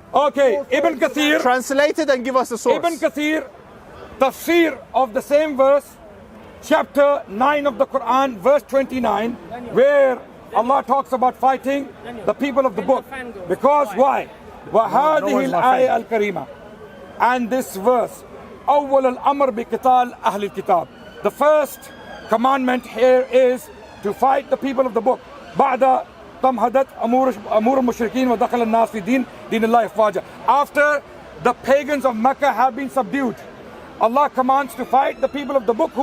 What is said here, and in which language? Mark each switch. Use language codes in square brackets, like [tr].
[en] Okay, Ibn Kathir. Translate it and give us the source. Ibn Kathir, tafsir of the same verse, chapter 9 of the Quran, verse 29, where Allah talks about fighting the people of the book. Because why? [ar] وَهَذِهِ الْآيَةِ الْكَرِيمَةِ. [en] And this verse, [ar] أول الأمر بقتال أهل الكتاب. [en] The first commandment here is to fight the people of the book. [ar] بعد تمهدت أمور المشركين ودخل الناس في دين الله أفواجا. [en] After the pagans of Mecca have been subdued, Allah commands to fight the people of the book.